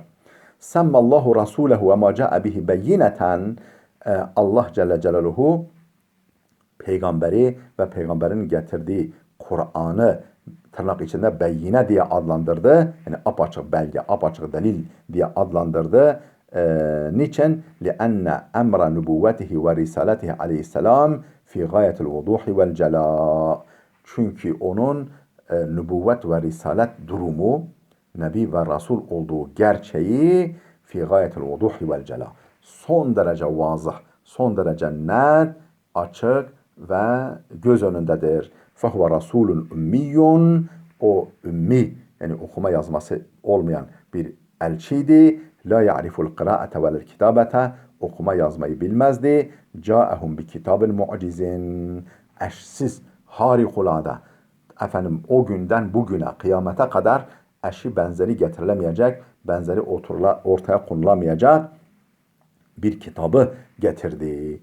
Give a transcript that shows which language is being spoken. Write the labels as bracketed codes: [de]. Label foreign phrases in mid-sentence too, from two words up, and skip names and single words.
[ar] سمّى الله رسوله وما جاء به بيّنةً. [tr] Allah [ar] جلّ جلاله [tr] peygamberi ve peygamberin getirdiği Kur'an'ı tırnak içinde beyine diye adlandırdı. Yani apaçık belge, apaçık delil diye adlandırdı. Niçin? [ar] لِأَنَّ اَمْرَ نُبُوَّتِهِ وَرِسَالَتِهِ عليه السلام في غاية الوضوح والجلاء. [tr] Çünkü onun nübüvvet ve risalet durumu, Nebi ve Resul olduğu gerçeği [ar] في غاية الوضوح والجلاء. [tr] Son derece vazıh, son derece net, açık ve göz önündedir. [ar] فَهُوَ رَسُولٌ ümmiyun. [tr] O ümmi, yani okuma yazması olmayan bir elçiydi. [ar] لا يعرف القراءة والكتابة. [tr] Okuma yazmayı bilmezdi. [ar] جاءهم بكتاب معجز. [tr] Eşsiz, harikulade. O günden bugüne, kıyamete kadar eşi benzeri getirilemeyecek, benzeri ortaya konulamayacak bir kitabı getirdi.